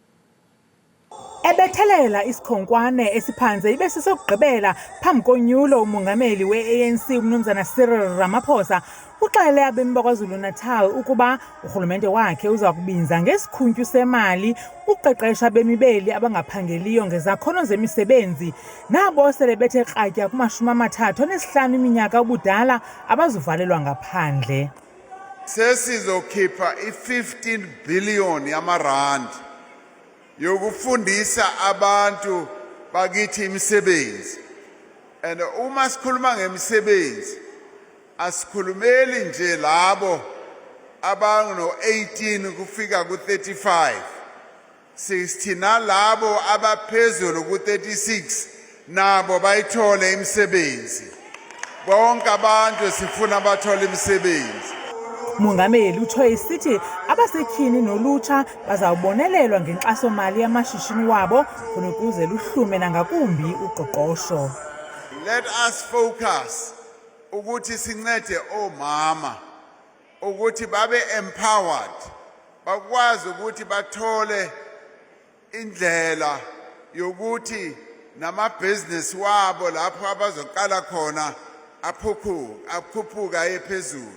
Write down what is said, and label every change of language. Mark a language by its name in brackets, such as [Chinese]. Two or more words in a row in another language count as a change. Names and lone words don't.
[Xhosa] Ebethelela isikhonkwane esiphanze ibe sisokugqibela phambi konyulo umongameli we-ANC Mnumzana Cyril Ramaphosa uxele abemi bakwaZulu-Natal ukuba urhulumente wakhe uza kubinza ngesikhuntyu semali uqeqesha abemibeli abangaphangeliyo ngezakhono zemisebenzi nabo sele bethe kratya kuma-35 iminyaka ubudala abazuvalelwa ngaphandle. [Zulu] Sesizokhipha i-15 billion yamarandi yokufundisa abantu bakithi imisebenzi. And uma sikhuluma ngemisebenzi asikhulumeli nje labo abano 18 kufika ku35, 60 nalabo abaphezulu ku36 nabo bayithole imisebenzi. Bonke abantu sifuna bathole imisebenzi. [Xhosa] Mongameli utsho esithi abasetyhini nolutsha bazawubonelelwa ngenkxaso-mali yamashishini wabo khona ukuze luhlume nangakumbi uqoqosho. [English] Let us focus [Zulu] ukuthi sincede omama ukuthi babe empowered, bakwazi ukuthi bathole indlela yokuthi nama-business wabo lapho abazoqala khona akhuphuka ephezulu.